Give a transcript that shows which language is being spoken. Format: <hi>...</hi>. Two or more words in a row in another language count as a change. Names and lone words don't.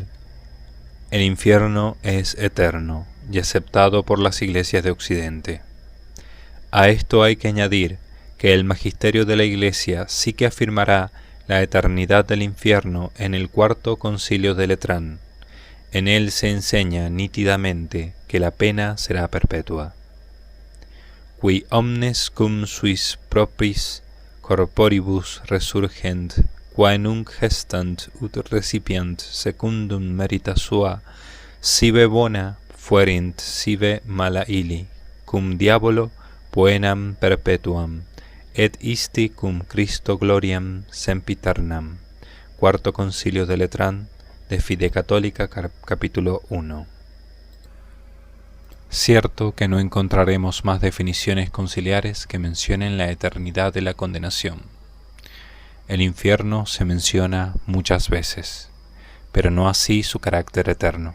<es>El infierno es eterno y aceptado por las iglesias de Occidente. A esto hay que añadir que el magisterio de la Iglesia sí que afirmará la eternidad del infierno en el cuarto concilio de Letrán. En él se enseña nítidamente que la pena será perpetua.</es> <la>Qui omnes cum suis propris corporibus resurgent, quae nunc gestant ut recipient secundum merita sua, sive bona fuerint sive mala illi, cum diabolo poenam perpetuam, et isti cum Christo gloriam sempiternam.</la> <es>Cuarto Concilio de Letrán, de Fide Católica, capítulo 1. Cierto que no encontraremos más definiciones conciliares que mencionen la eternidad de la condenación. El infierno se menciona muchas veces, pero no así su carácter eterno.</es>